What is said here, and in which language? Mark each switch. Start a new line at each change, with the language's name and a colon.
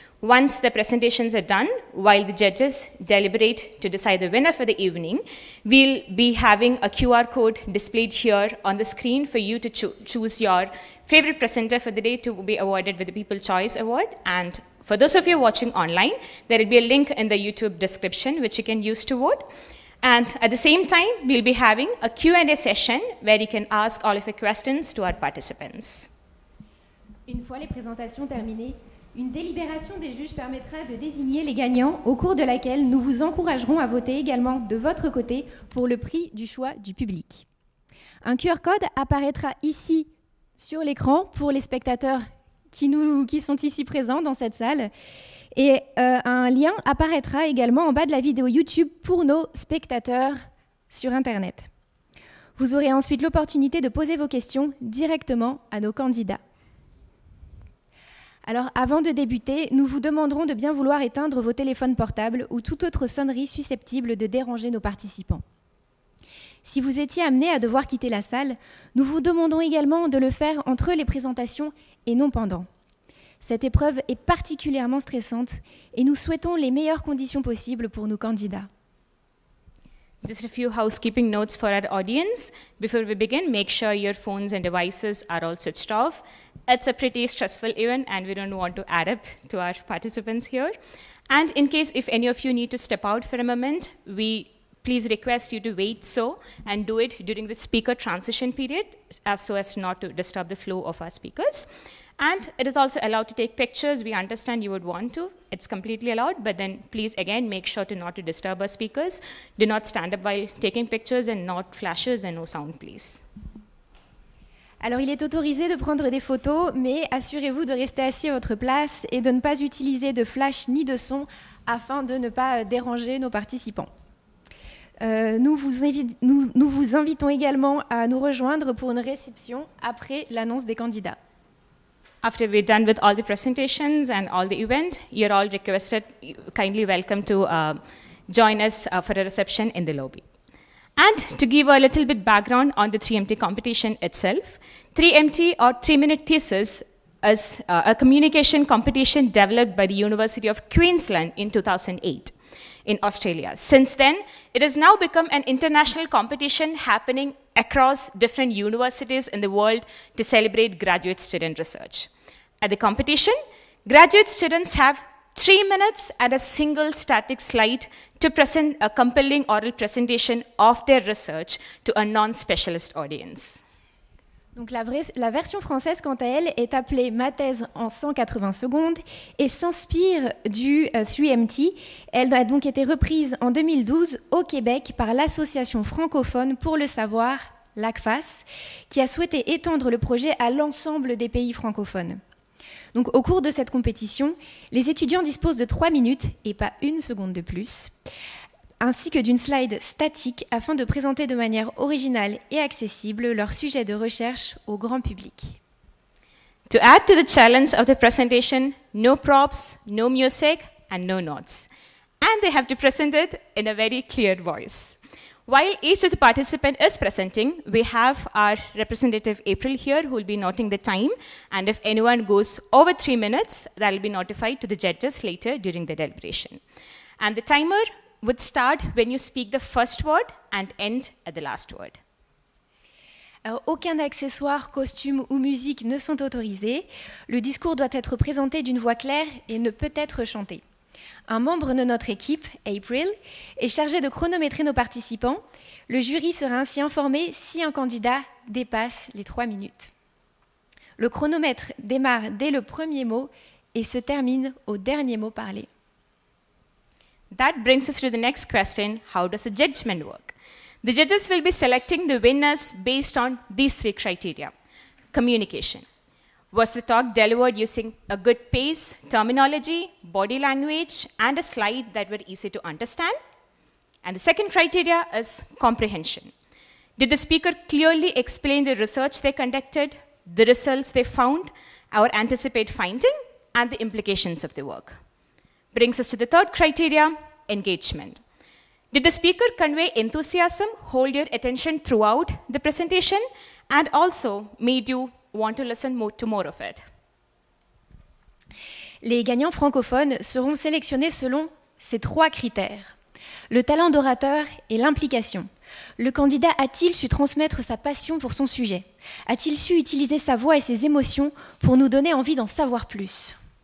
English: Once the presentations are done, while the judges deliberate to decide the winner for the evening, we'll be having a QR code displayed here on the screen for you to choose your favorite presenter for the day to be awarded with the People Choice Award. And for those of you watching online, there will be a link in the YouTube description which you can use to vote. And at the same time, we'll be having a Q&A session where you can ask all of your questions to our participants.
French: Une fois les présentations terminées, une délibération des juges permettra de désigner les gagnants au cours de laquelle nous vous encouragerons à voter également de votre côté pour le prix du choix du public. Un QR code apparaîtra ici sur l'écran pour les spectateurs qui sont ici présents dans cette salle et un lien apparaîtra également en bas de la vidéo YouTube pour nos spectateurs sur Internet. Vous aurez ensuite l'opportunité de poser vos questions directement à nos candidats. Alors, avant de débuter, nous vous demanderons de bien vouloir éteindre vos téléphones portables ou toute autre sonnerie susceptible de déranger nos participants. Si vous étiez amené à devoir quitter la salle, nous vous demandons également de le faire entre les présentations et non pendant. Cette épreuve est particulièrement stressante et nous souhaitons les meilleures conditions possibles pour nos candidats.
English: Just a few housekeeping notes for our audience. Before we begin, make sure your phones and devices are all switched off. It's a pretty stressful event and we don't want to add up to our participants here. And in case if any of you need to step out for a moment, we please request you to wait and do it during the speaker transition period so as not to disturb the flow of our speakers. And it is also allowed to take pictures. We understand you would want to. It's completely allowed, but then please, again, make sure to not to disturb our speakers. Do not stand up while taking pictures and not flashes and no sound, please.
French: Alors, il est autorisé de prendre des photos, mais assurez-vous de rester assis à votre place et de ne pas utiliser de flash ni de son afin de ne pas déranger nos participants. Nous vous invitons également à nous rejoindre pour une réception après l'annonce des candidats.
English: After we're done with all the presentations and all the event, you're all requested, kindly welcome to join us for a reception in the lobby. And to give a little bit background on the 3MT competition itself, 3MT or 3 Minute Thesis is a communication competition developed by the University of Queensland in 2008 in Australia. Since then, it has now become an international competition happening across different universities in the world to celebrate graduate student research. At the competition, graduate students have 3 minutes and a single static slide to present a compelling oral presentation of their research to a non-specialist audience.
French: Donc la version française, quant à elle, est appelée Ma thèse en 180 secondes et s'inspire du 3MT. Elle a donc été reprise en 2012 au Québec par l'Association francophone pour le savoir, l'ACFAS, qui a souhaité étendre le projet à l'ensemble des pays francophones. Donc, au cours de cette compétition, les étudiants disposent de 3 minutes, et pas 1 seconde de plus, ainsi que d'une slide statique afin de présenter de manière originale et accessible leur sujet de recherche au grand public.
English: To add to the challenge of the presentation, no props, no music, and no notes. And they have to present it in a very clear voice. While each of the participants is presenting, we have our representative April here who will be noting the time. And if anyone goes over 3 minutes, that will be notified to the judges later during the deliberation. And the timer would start when you speak the first word and end at the last word.
French: Alors, aucun accessoire, costume ou musique ne sont autorisés. Le discours doit être présenté d'une voix claire et ne peut être chanté. Un membre de notre équipe, April, est chargé de chronométrer nos participants. Le jury sera ainsi informé si un candidat dépasse les 3 minutes. Le chronomètre démarre dès le premier mot et se termine au dernier mot parlé.
English: That brings us to the next question: how does the judgment work? The judges will be selecting the winners based on these 3 criteria. Communication. Was the talk delivered using a good pace, terminology, body language, and a slide that were easy to understand? And the second criteria is comprehension. Did the speaker clearly explain the research they conducted, the results they found, or anticipate finding, and the implications of the work? Brings us to the third criteria, engagement. Did the speaker convey enthusiasm, hold your attention throughout the presentation, and also made you want to listen to more of it?
French: Les gagnants francophones seront sélectionnés selon ces 3 critères. Le talent d'orateur et l'implication. Le candidat a-t-il su transmettre sa passion pour son sujet? A-t-il su utiliser sa voix et ses émotions pour nous donner envie d'en savoir plus?